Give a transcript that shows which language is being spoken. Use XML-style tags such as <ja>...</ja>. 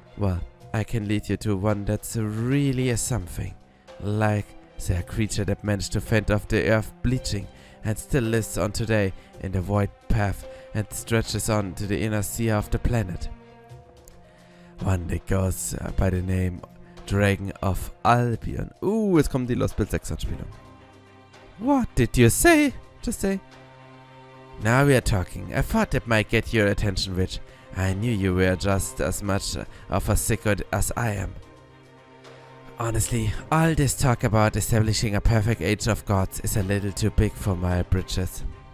<en>Well, I can lead you to one that's really a something. Like, say, a creature that managed to fend off the earth bleaching and still lives on today in the void path and stretches on to the inner sea of the planet. One that goes by the name Dragon of Albion.</en> <de>Jetzt kommt die Lostbelt 6 Anspielung.</de> <en>What did you say? Just say. Now we are talking. I thought that might get your attention, Witch. I knew you were just as much of a sicko as I am. Honestly, all this talk about establishing a perfect age of gods is a little too big for my britches.</en>